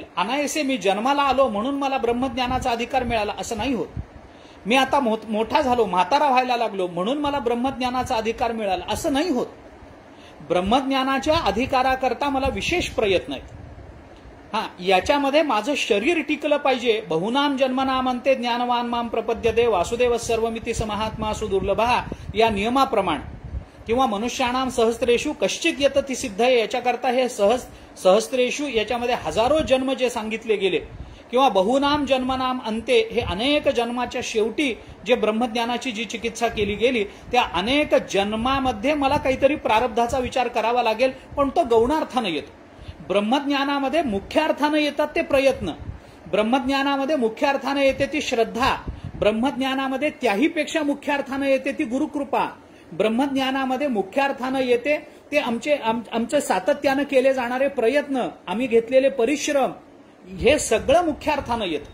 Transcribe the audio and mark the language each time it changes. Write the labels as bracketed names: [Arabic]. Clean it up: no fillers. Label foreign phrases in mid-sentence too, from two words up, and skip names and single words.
[Marathi] अनायसे मी जन्माला आलो म्हणून मला ब्रह्मज्ञानाचा अधिकार मिळाला असं नाही होत. मी आता मोठा झालो, म्हातारा व्हायला लागलो म्हणून मला ब्रह्मज्ञानाचा अधिकार मिळाला असं नाही होत. ब्रह्मज्ञानाच्या अधिकाराकरता मला विशेष प्रयत्न आहेत. याच्यामध्ये माझं शरीर टिकलं पाहिजे. [Sanskrit] बहुनाम जन्मनाम अंते ज्ञानवान माम प्रपद्यते वासुदेव सर्वमिती समहात्मा सुदुर्लभा [Marathi] या नियमाप्रमाणे किंवा [Sanskrit] मनुष्याणाम सहस्त्रेषु कश्चित यतति सिद्धये [Marathi] याच्याकरता हे सहस्त्रेषु याच्यामध्ये हजारो जन्म जे सांगितले गेले किंवा [Sanskrit] बहुनाम जन्मनाम अंते [Marathi] हे अनेक जन्माच्या शेवटी जे ब्रह्मज्ञानाची जी चिकित्सा केली गेली त्या अनेक जन्मामध्ये मला काहीतरी प्रारब्धाचा विचार करावा लागेल. पण तो गौणार्थानं येतो. ब्रह्मज्ञानामध्ये मुख्य अर्थानं येतात ते प्रयत्न, ब्रह्मज्ञानामध्ये मुख्य अर्थानं येते ती श्रद्धा, ब्रह्मज्ञानामध्ये त्याहीपेक्षा मुख्य अर्थानं येते ती गुरुकृपा, ब्रह्मज्ञानामध्ये मुख्य अर्थानं येते ते आमचे सातत्यानं केले जाणारे प्रयत्न, आम्ही घेतलेले परिश्रम, हे सगळं मुख्य अर्थानं येतं.